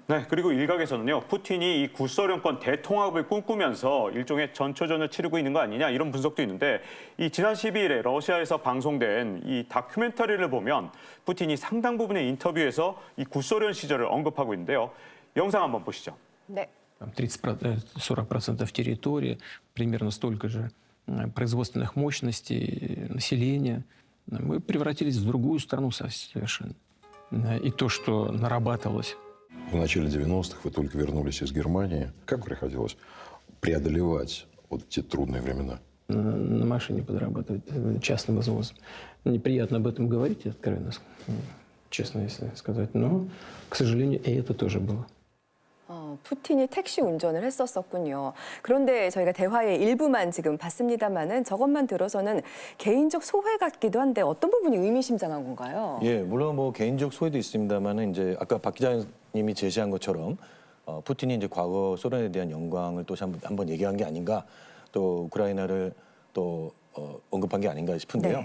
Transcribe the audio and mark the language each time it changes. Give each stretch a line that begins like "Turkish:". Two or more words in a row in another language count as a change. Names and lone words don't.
Korean: 네, 그리고 일각에서는요, 푸틴이 이 구소련권 대통합을 꿈꾸면서 일종의 전초전을 치르고 있는 거 아니냐 이런 분석도 있는데, 이 지난 12일에 러시아에서 방송된 이 다큐멘터리를 보면 푸틴이 상당 부분의 인터뷰에서 이 구소련 시절을 언급하고 있는데요. 영상 한번 보시죠. 네.
Russian: 30-40% территории, примерно столько же производственных мощностей, населения. Мы превратились в другую страну совершенно. И то, что нарабатывалось. В начале 90-х вы только вернулись из Германии. Как приходилось преодолевать вот эти трудные времена? На машине подрабатывать частным извозом. Неприятно об этом говорить, откровенно, честно если сказать. Но, к сожалению, и это тоже было.
Korean: 푸틴이 택시 운전을 했었군요. 그런데 저희가 대화의 일부만 지금 봤습니다만은 저것만 들어서는 개인적 소회 같기도 한데 어떤 부분이 의미심장한 건가요? 예, 물론 뭐 개인적 소회도 있습니다만은 이제 아까 박 기자님이 제시한 것처럼 푸틴이 이제 과거 소련에 대한 영광을 또 한번 얘기한 게 아닌가, 또 우크라이나를 또 언급한 게 아닌가 싶은데요.